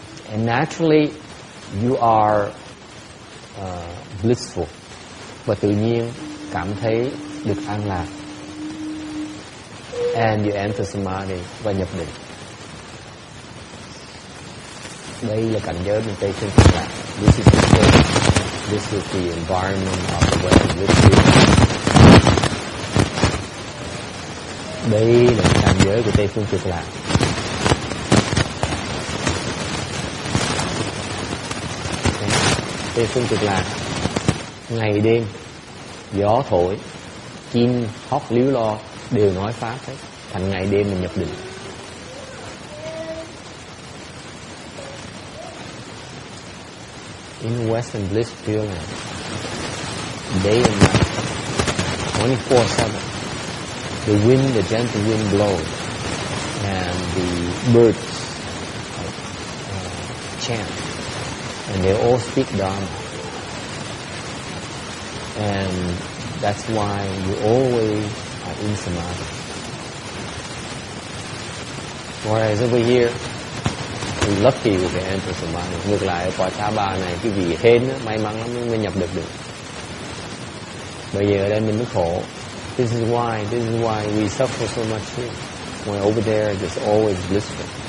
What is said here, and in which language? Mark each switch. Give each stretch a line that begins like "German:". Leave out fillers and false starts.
English: And naturally you are blissful,
Vietnamese: và tự nhiên cảm thấy được an lạc.
English: And you enter samadhi,
Vietnamese: và nhập định. Đây là cảnh giới bên Tây phương cực lạc.
English: This is the state. This is the environment of the way in which we live.
Vietnamese: Đây là cảnh giới của Tây phương cực lạc. Tây phương cực lạc, ngày đêm gió thổi, chim hót líu lo đều nói pháp hết, thành ngày đêm mình nhập định.
English: In Western Bliss Pureland, day and night, 24/7, the wind, the gentle wind blows, and the birds chant, and they all speak Dharma. And that's why you always are in samadhi. Whereas over here, we lucky we can enter samadhi.
Vietnamese: Ngược lại ở cõi Ta Bà này, cái vị hên đó, may mắn lắm mới nhập được. Bây giờ ở đây mình mới khổ.
English: This is why we suffer so much here. When over there, it's always blissful.